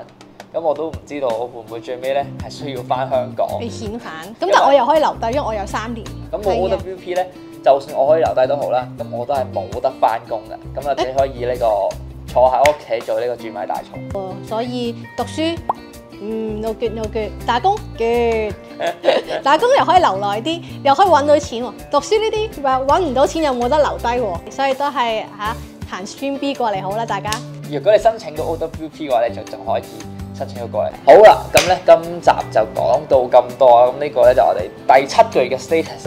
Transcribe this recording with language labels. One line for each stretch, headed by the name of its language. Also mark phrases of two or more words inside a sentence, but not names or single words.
Cantonese: 咁我都唔知道會唔會最尾咧係需要翻香港。被遣返，咁但係我又可以留低，因為我有3年。咁我 OWP 咧就算我可以留低都好啦，咁我都係冇得翻工嘅，咁啊只可以呢個坐喺屋企做呢個專米大蟲。所以讀書
English: no good no good，
Cantonese: 打工 good， 打工又可以留耐啲，又可以揾到錢喎。讀書呢啲揾唔到錢又冇得留低喎，所以都係行 Stream B 過嚟好啦，大家。如果你申請到 OWP 嘅話咧，就可以申請到過嚟。好啦，咁咧今集就講到咁多啊，咁呢個咧就我哋第7個月嘅 status 啊。